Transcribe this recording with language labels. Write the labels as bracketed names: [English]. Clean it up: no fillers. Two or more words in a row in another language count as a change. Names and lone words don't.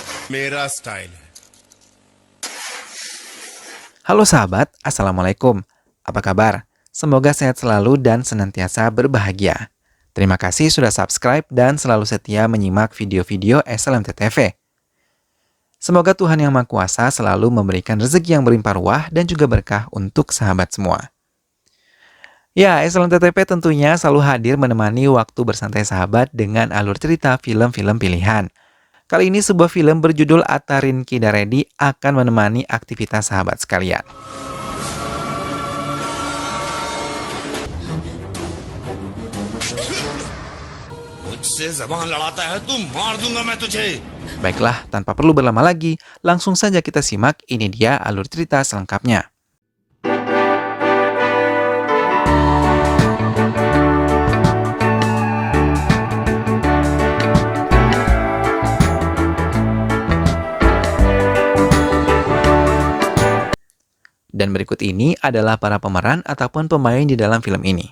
[Hindi] मेरा स्टाइल है। [Indonesian] Halo sahabat, Assalamualaikum. Apa kabar? Semoga sehat selalu dan senantiasa berbahagia. Terima kasih sudah subscribe dan selalu setia menyimak video-video SLMT TV. Semoga Tuhan Yang Maha Kuasa selalu memberikan rezeki yang berlimpah ruah dan juga berkah untuk sahabat semua. Ya, SLMT TV tentunya selalu hadir menemani waktu bersantai sahabat dengan alur cerita film-film pilihan. Kali ini sebuah film berjudul Atarin Kidaredi akan menemani aktivitas sahabat sekalian. [Hindi] मुझसे ज़बान लड़ाता है तू, मार दूंगा मैं तुझे। [Indonesian] Baiklah, tanpa perlu berlama lagi, langsung saja kita simak, ini dia alur cerita selengkapnya. Dan berikut ini adalah para pemeran ataupun pemain di dalam film ini.